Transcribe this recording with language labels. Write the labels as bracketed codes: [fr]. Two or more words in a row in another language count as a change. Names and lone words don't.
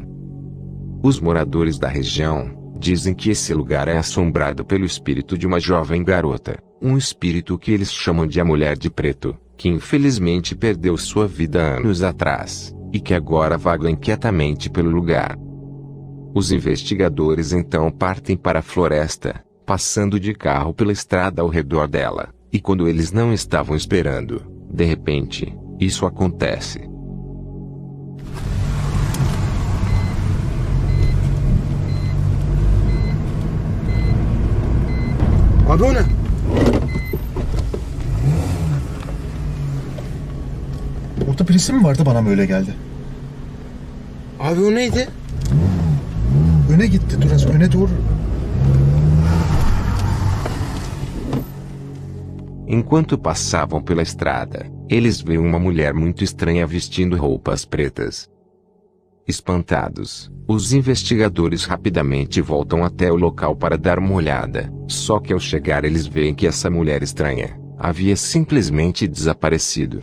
[pt] Os moradores da região dizem que esse lugar é assombrado pelo espírito de uma jovem garota, um espírito que eles chamam de a Mulher de Preto, que infelizmente perdeu sua vida anos atrás, e que agora vaga inquietamente pelo lugar. Os investigadores então partem para a floresta, passando de carro pela estrada ao redor dela. E quando eles não estavam esperando, de repente, isso acontece. [tr] Abi o ne? Orada birisi mi vardı, bana mı öyle geldi? Abi o neydi? Öne gitti, biraz öne doğru. [pt] Enquanto passavam pela estrada, eles veem uma mulher muito estranha vestindo roupas pretas. Espantados, os investigadores rapidamente voltam até o local para dar uma olhada, só que ao chegar eles veem que essa mulher estranha havia simplesmente desaparecido.